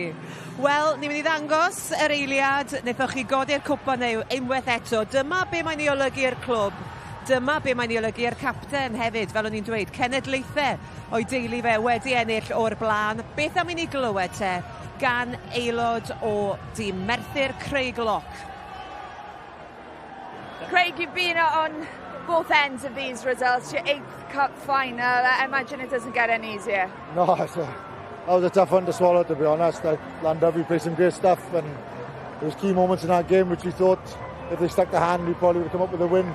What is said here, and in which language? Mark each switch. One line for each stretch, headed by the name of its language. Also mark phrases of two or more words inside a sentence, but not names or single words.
Welsh: Wel, ni'n mynd i ddangos yr eiliad, wnaethoch chi godi'r cwpan unwaith eto. Dyma be mae'n ei olygu'r clwb. Dyma be mae'n ei olygu'r capten hefyd, fel o'n i'n dweud. Cenedlaethau o'i deulu fe wedi ennill o'r blaen. Beth am i ni glywed te gan aelod o dîm Merthyr, Craig Lock?
English: Craig, you've been on both ends of these results, your 8th cup final. I imagine it doesn't get any easier. No, that was a tough one to swallow, to be honest. Llandovery played some great stuff, and there was key moments in that game which we thought if they stuck the hand we probably would come up with a win.